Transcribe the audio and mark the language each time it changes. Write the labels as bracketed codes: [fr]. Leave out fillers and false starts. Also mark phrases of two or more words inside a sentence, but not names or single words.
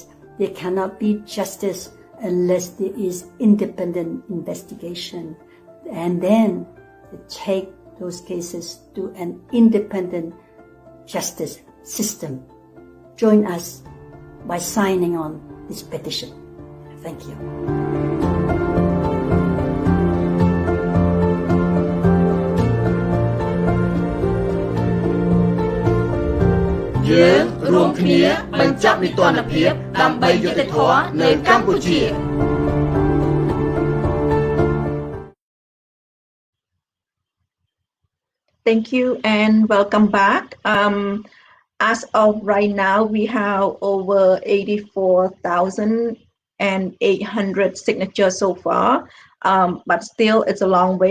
[en] There cannot be justice unless there is independent investigation. And then to take those cases to an independent justice system. Join us by signing on this petition. Thank you. [km] យើងរួមគ្នាបញ្ចប់នីតិរដ្ឋភាពដើម្បីយុត្តិធម៌នៅកម្ពុជា [en] Thank you and welcome back. As of right now, we have over 84,800 signatures so far, but still it's a long way.